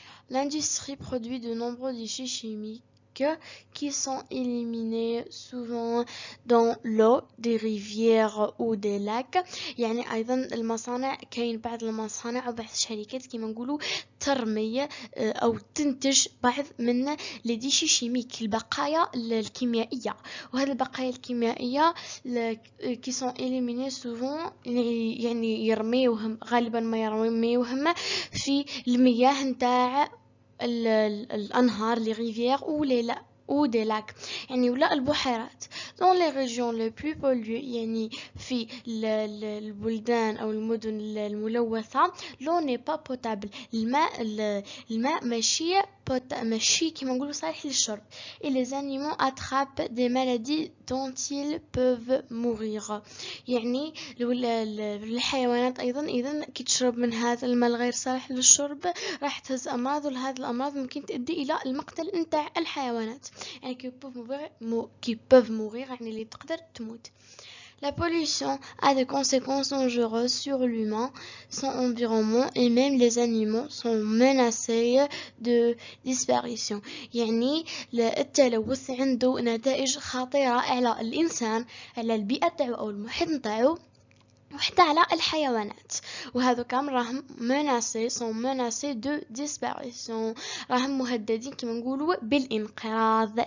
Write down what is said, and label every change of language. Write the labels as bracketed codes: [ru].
[fr] L'industrie produit de nombreux déchets chimiques qui sont éliminés souvent dans l'eau des rivières ou des lacs. [ar] يعني أيضا المصانع، كاين بعض المصانع أو بعض الشركات كما نقولوا ترمي أو تنتج بعض من [fr] les déchets chimiques [ar] البقايا الكيميائية، وهذه البقايا الكيميائية [fr] qui sont éliminés souvent [ar] يعني يرميوهم غالبا ما يرميوهم في المياه نتاع الأنهار [fr] les rivières ou des lacs [ar] يعني ولا البحيرات. [fr] dans les régions les plus polluées [ar] يعني في البلدان أو المدن الملوثة [fr] l'eau n'est pas potable [ar] الماء ماشي كما نقولوا صالح للشرب. [fr] et les animaux attrapent des maladies dont ils peuvent mourir [ar] يعني الحيوانات أيضا إذا كي تشرب من هذا الماء الغير صالح للشرب راح تهز أمراض، وهذه الأمراض ممكن تؤدي إلى المقتل نتاع الحيوانات يعني [fr] qui peuvent mourir [ar] يعني اللي تقدر تموت. [fr] La pollution a des conséquences dangereuses sur l'humain, son environnement et même les animaux sont menacés de disparition. [ar] يعني التلوث عنده نتائج خطيرة على الإنسان، على البيئة تاعو أو المحيط نتاعو، وحتى على الحيوانات، وهذو كامل راهم [fr] menacés de disparition، [ar] راهم مهددين كما نقولوا بالانقراض.